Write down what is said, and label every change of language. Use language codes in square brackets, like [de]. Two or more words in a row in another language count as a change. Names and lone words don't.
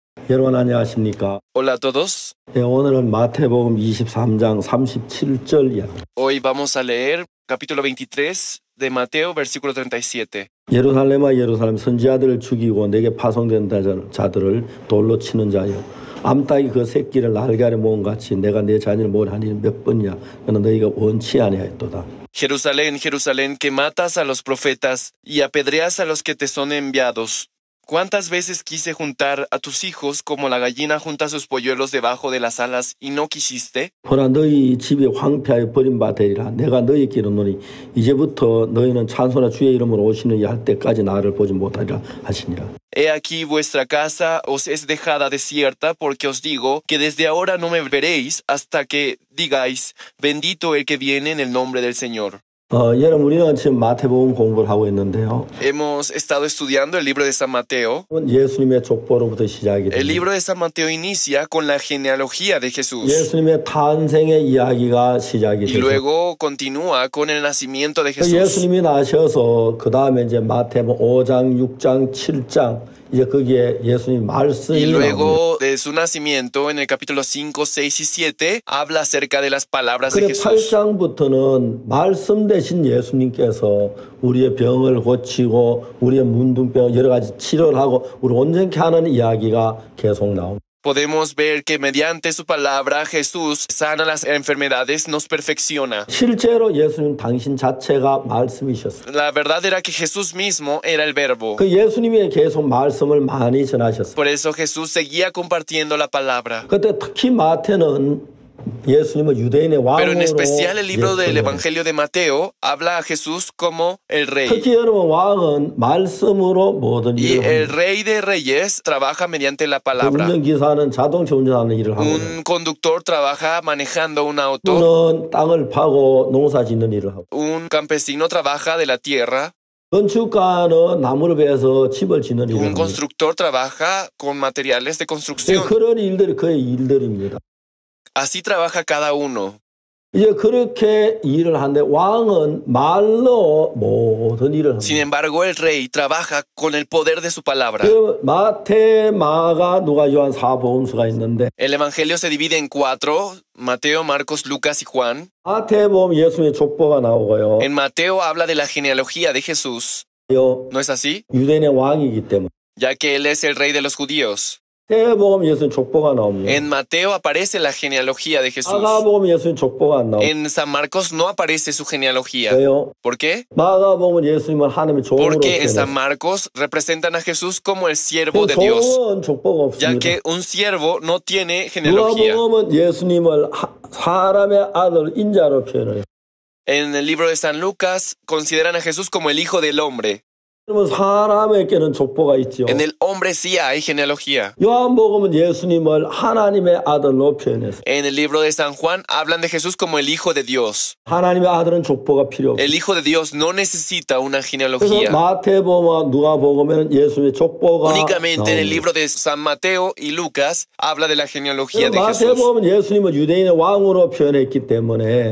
[ko] 여러분 안녕하십니까? [es] Hola a todos. [ko] 네, 오늘은 마태복음 23장 37절 이야기. [es] Hoy vamos a leer capítulo 23 de Mateo, versículo 37. [ko] 예루살렘아 예루살렘 선지자들을 죽이고 내게 파송된 자들을 돌로 치는 자여, 암탉이 그 새끼를 날개 아래 모은 같이 내가 내 자녀를 모으하니 몇 번이야. 그러나 너희가 원치 아니하였도다. [es] Jerusalén, Jerusalén, que matas a los profetas y apedreas a los que te son enviados. ¿Cuántas veces quise juntar a tus hijos como la gallina junta sus polluelos debajo de las alas y no quisiste? [ko] 보라 너희 집이 황폐하여 버림받아 되리라. 내가 너희에게 이르노니 이제부터 너희는 찬송하라 주의 이름으로 오시는 이 할 때까지 나를 보지 못하리라 하시니라. [es] He aquí vuestra casa os es dejada desierta, porque os digo que desde ahora no me veréis hasta que digáis, bendito el que viene en el nombre del Señor. [ko] 여러분 우리는 지금 마태복음 공부를 하고 있는데요. [es] Hemos estado estudiando el libro de San Mateo. [ko] 예수님의 족보로부터 시작이 됩니다. [es] El libro de San Mateo inicia con la genealogía de Jesús. [ko] 예수님의 탄생의 이야기가 시작이 [es] Y [ko] 되죠. [es] luego continúa con el nacimiento de Jesús. [ko] 예수님이 나셔서 그 다음에 이제 마태복음 5장, 6장, 7장 이제 거기에 예수님 말씀이 [es] Y [ko] 나옵니다. [es] luego de su nacimiento, en el capítulo 5, 6 y 7, habla acerca de las palabras de [ko] 그래 [es] Jesús. [ko] 8장부터는 말씀 대신 예수님께서 우리의 병을 고치고 우리의 문둥병 여러 가지 치료를 하고 우리 온전케 하는 이야기가 계속 나옵니다. [es] Podemos ver que mediante su palabra Jesús sana las enfermedades, nos perfecciona. [ko] 실제로 예수님 당신 자체가 말씀이셨어요. [es] La verdad era que Jesús mismo era el verbo. [ko] 그 예수님이 계속 말씀을 많이 전하셨어요. [es] Por eso Jesús seguía compartiendo la palabra. [ko] 그때 특히 마태는 예수님을 유대인의 왕으로 [es] Pero en especial el libro del [ko] 예표해요. [es] Evangelio de Mateo habla a Jesús como el rey. [ko] 특히 여러분 왕은 말씀으로 모든 [es] Y [ko] 일을 [es] el [ko] 합니다. [es] rey de reyes trabaja mediante la palabra. [ko] 운전기사는 자동차 운전하는 일을 하고 [es] Un conductor trabaja manejando un auto. [ko] 는 땅을 파고 농사 짓는 일을 하고 [es] Un campesino trabaja de la tierra. [ko] 건축가는 나무를 베어서 집을 짓는 일을 [es] Un [ko] 합니다. [es] constructor trabaja con materiales de construcción. [ko] 그런 일들이 그의 일들입니다. [es] Así trabaja cada uno. [ko] 이제 그렇게 일을 하는데 왕은 말로 모든 일을 [es] Sin [ko] 합니다. [es] embargo, el rey trabaja con el poder de su palabra. [ko] 그 마태, 마가, 누가, 요한 사복음서가 있는데 [es] El evangelio se divide en 4, Mateo, Marcos, Lucas y Juan. [ko] 마태복음 예수님의 족보가 나오고요. [es] En Mateo habla de la genealogía de Jesús. ¿No es así? [ko] 유대인의 왕이기 때문에 [es] Ya que él es el rey de los judíos. [ko] 마태복음 예수님 족보가 나옵니다. [es] En Mateo aparece la genealogía de Jesús. [ko] 마가복음 예수님 족보가 안 나옵니다. [es] En San Marcos no aparece su genealogía. [ko] 왜요? [es] ¿Por qué? [ko] 마가복음은 예수님을 하나님의 종으로 [es] Porque en San [ko] 표현했어요. [es] Marcos representan a Jesús como el siervo de Dios, [ko] 종은 족보가 [es] ya [ko] 없습니다. [es] que un siervo no tiene genealogía. [ko] 누가복음은 예수님을 사람의 아들 인자로 표현해요. [es] En el libro de San Lucas consideran a Jesús como el hijo del hombre. [ko] 그러면 사람에게는 족보가 있죠. [es] En el hombre sí hay genealogía. [ko] 요한복음은 예수님을 하나님의 아들로 표현했어요. [es] En el libro de San Juan hablan de Jesús como el hijo de Dios. [ko] 하나님의 아들은 족보가 필요 없어요. [es] El hijo de Dios no necesita una [ko] 그래서 [es] genealogía. [ko] 마태복음과 누가복음에는 예수님의 족보가 [es] Únicamente en el [ko] 나옵니다. [es] libro de San Mateo y Lucas habla de la genealogía de Jesús. [ko] 마태복음은 예수님을 유대인의 왕으로 표현했기 때문에